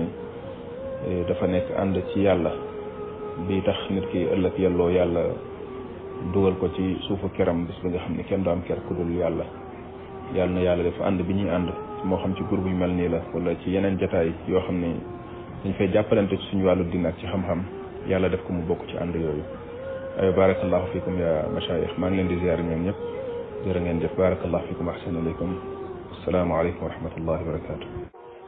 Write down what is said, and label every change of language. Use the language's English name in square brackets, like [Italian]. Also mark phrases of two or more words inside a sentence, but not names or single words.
[Wolof] dafa nekk ànd ci yàlla bi tax nit ki ëllëg yelloo yàlla dugal ko ci suufu keram bis bi nga xam ne kenn du am ker ku dul yàlla na yàlla def ànd bi ñuy ànd moo xam ci groupe yu mel nii la wala ci yeneen jataay yoo xam ne dañ fay jàppalante ci suñu wàllu diine ak ci xam-xam yàlla def ko mu bokk ci ànd yooyu ay [Arabic] بارك الله فيكم يا مشايخ [Wolof] maa ngi leen di ziar ñoom ñëpp jërë ngeen jëf [Arabic] بارك الله فيكم أحسن عليكم السلام عليكم ورحمة الله وبركاته